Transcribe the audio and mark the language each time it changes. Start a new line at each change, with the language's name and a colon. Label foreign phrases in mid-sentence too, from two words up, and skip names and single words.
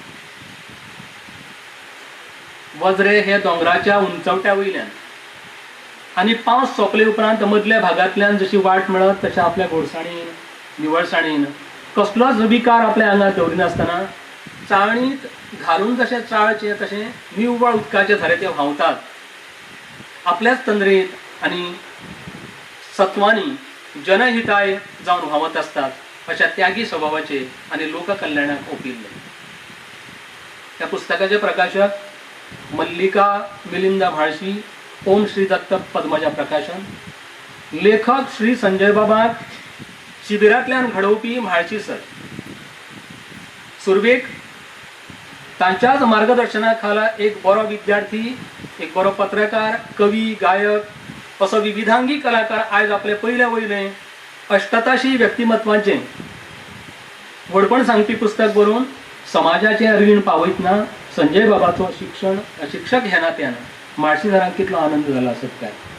Konkani: वजरे हे दोंगराच्या उंचवट्या वयल्यान आणि पावस सोंपले उपरांत मदल्या भागांतल्यान जशी वाट मेळत तशा आपल्या घोडसाणीन निवळसाणीन कसलोच विकार आपल्या आंगात दवरिनासतना चाळणीत घालून जशे चाळचे तशें निव्वळ उदकाचे झरे ते व्हांवतात. आपल्याच तंद्रेत आणि सत्वानी जनहिताय जावन व्हांवत असतात. अशा त्यागी स्वभावाचे आणि लोककल्याणाक ओपिल्ले. त्या पुस्तकाचे प्रकाशक मल्लिका मिलिंद म्हाळशी, ओम श्री दत्त पद्मजा प्रकाशन. लेखक श्री संजय बाबा शिबिरांतल्यान घडोवपी म्हाळशी सर. सुरवेक तांच्याच मार्गदर्शनाखाला एक बरो विद्यार्थी, एक बरो पत्रकार, कवी, गायक असो विविधांगी कलाकार आयज आपले पयले वयले अष्टताशी व्यक्तिमत्वाचें व्हडपण सांगपी पुस्तक बरोवन समाजाचें रीण पावयतना संजय बाबाचो शिक्षक ह्या नात्यान म्हाळशीकरांक कितलो आनंद जाला आसत काय.